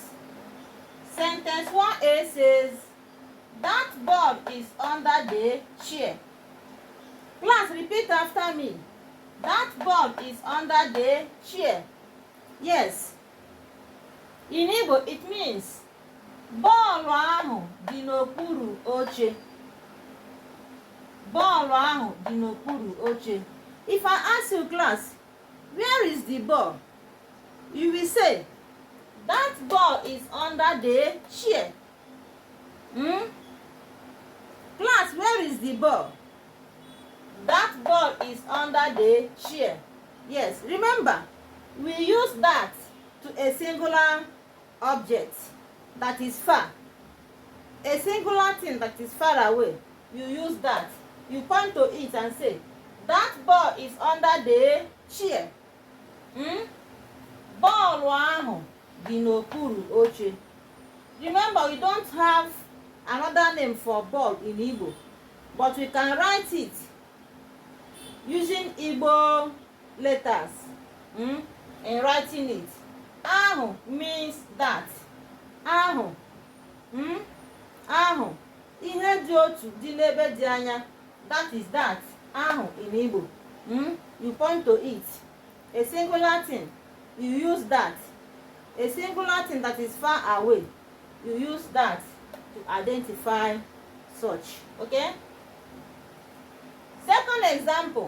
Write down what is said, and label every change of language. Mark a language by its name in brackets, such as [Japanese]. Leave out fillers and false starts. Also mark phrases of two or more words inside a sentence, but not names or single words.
[English] Sentence 1A says, that ball is under the chair. Class, repeat after me. That ball is under the chair. Yes. In Igbo, it means [Igbo] bọọlụ ahụ dị n'okpuru oche. Bọọlụ ahụ dị n'okpuru oche. [English] If I ask you, class, where is the ball? You will say, that ball is under the chair. Class, where is the ball? That ball is under the chair. Yes, remember, we use that to a singular object that is far. A singular thing that is far away. You use that. You point to it and say, that ball is under the chair. [Igbo] Bọọlụ ahụ dị n'okpuru oche. [English] Remember, we don't have another name for ball in Igbo, but we can write it using Igbo letters in writing it. Ahụ means that. [Igbo] Ahụ. Ahụ. Ihe dị otu dị n'ebe dị anya. [English] That is that. Ahụ in Igbo. You point to it. A singular thing, you use that. A singular thing that is far away, you use that to identify such. Okay? Second example.